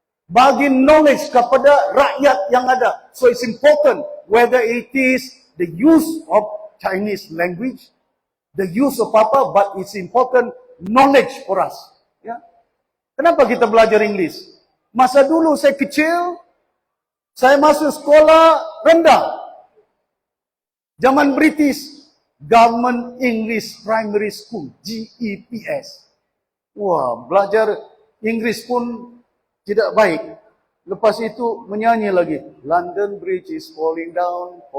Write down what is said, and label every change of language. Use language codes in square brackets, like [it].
[ms] Bagi knowledge kepada rakyat yang ada. [en] So it's important whether it is the use of Chinese language, the use of apa, but it's important knowledge for us. Ya. [ms] Kenapa kita belajar English? Masa dulu saya kecil, saya masuk sekolah rendah. Zaman British, Government English Primary School, GEPS. Wah, belajar Inggris pun tidak baik. Lepas itu menyanyi lagi. [en] London Bridge is falling down.